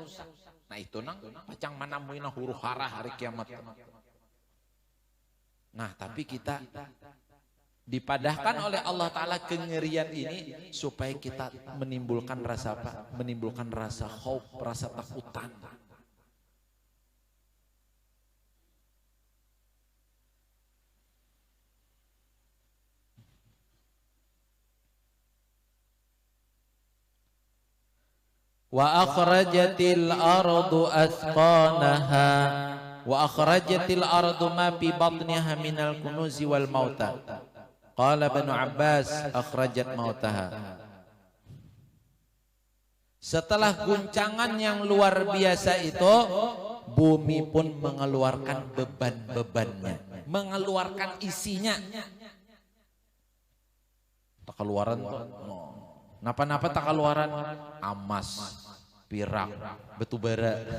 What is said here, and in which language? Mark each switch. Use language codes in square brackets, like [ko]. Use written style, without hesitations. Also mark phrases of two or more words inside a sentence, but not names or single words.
[bjn] Nah itu nang pacang mana muina huru hara hari kiamat. Nah tapi kita dipadahkan oleh Allah Ta'ala kengerian ini supaya kita menimbulkan rasa apa? Menimbulkan rasa khauf, rasa takutan. [ar] وأخرجت الأرض أثقالها وأخرجت الأرض ما في بطنها من الكنوز والموتى. قال ابن عباس أخرجت موتاها. [bjn] Setelah guncangan yang luar biasa itu, bumi pun mengeluarkan beban-bebannya, mengeluarkan isinya. Tak keluaran napa-napa tak keluaran emas, pirak, batu bara.